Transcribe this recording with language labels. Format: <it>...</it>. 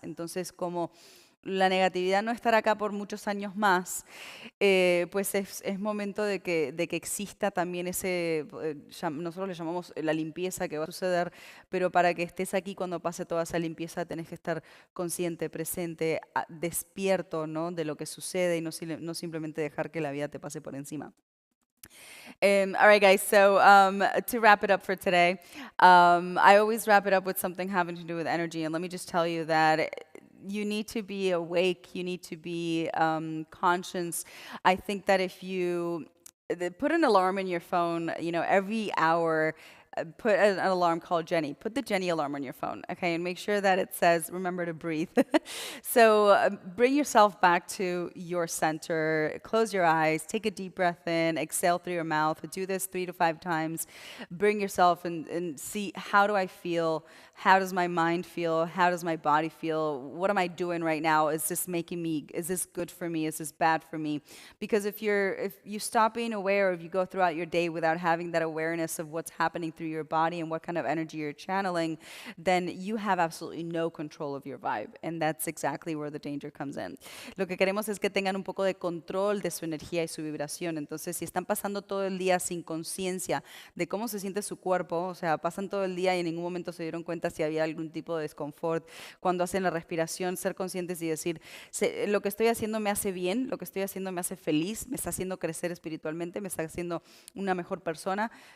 <es>Entonces, como la negatividad no estará acá por muchos años más, pues es momento de que exista también nosotros le llamamos la limpieza que va a suceder, pero para que estés aquí cuando pase toda esa limpieza tenés que estar consciente, presente, despierto, ¿no? De lo que sucede y no simplemente dejar que la vida te pase por encima.</es> <en>All right, guys, so to wrap it up for today, I always wrap it up with something having to do with energy, and let me just tell you that you need to be awake, you need to be conscious. I think that if you put an alarm in your phone, you know, every hour, put an alarm called Jenny. Put the Jenny alarm on your phone, okay? And make sure that it says, remember to breathe. So bring yourself back to your center. Close your eyes. Take a deep breath in. Exhale through your mouth. Do this 3 to 5 times. Bring yourself and see, how do I feel? How does my mind feel? How does my body feel? What am I doing right now? Is this good for me? Is this bad for me? Because if you stop being aware, or if you go throughout your day without having that awareness of what's happening through your body and what kind of energy you're channeling, then you have absolutely no control of your vibe. And that's exactly where the danger comes in.</en> <es>Lo que queremos es que tengan un poco de control de su energía y su vibración. Entonces, si están pasando todo el día sin conciencia de cómo se siente su cuerpo, o sea, pasan todo el día y en ningún momento se dieron cuenta si había algún tipo de desconfort, cuando hacen la respiración, ser conscientes y decir, lo que estoy haciendo me hace bien, lo que estoy haciendo me hace feliz, me está haciendo crecer espiritualmente, me está haciendo una mejor persona.</es>